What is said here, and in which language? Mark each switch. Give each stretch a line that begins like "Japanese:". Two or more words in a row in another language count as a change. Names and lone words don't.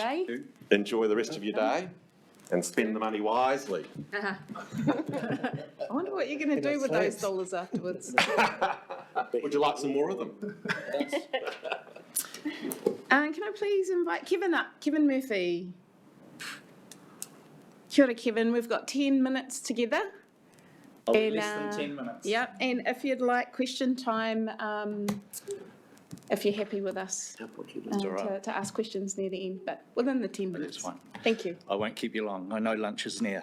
English: today. Enjoy the rest of your day and spend the money wisely. I wonder what you're going to do with those dollars afterwards. Would you like some more of them? Can I please invite Kevin up? Kevin Murphy.
Māori: Kia ora,
English: Kevin. We've got 10 minutes together. Less than 10 minutes. Yep, and if you'd like question time, if you're happy with us to ask questions near the end, but within the 10 minutes. That's fine. Thank you. I won't keep you long. I know lunch is near.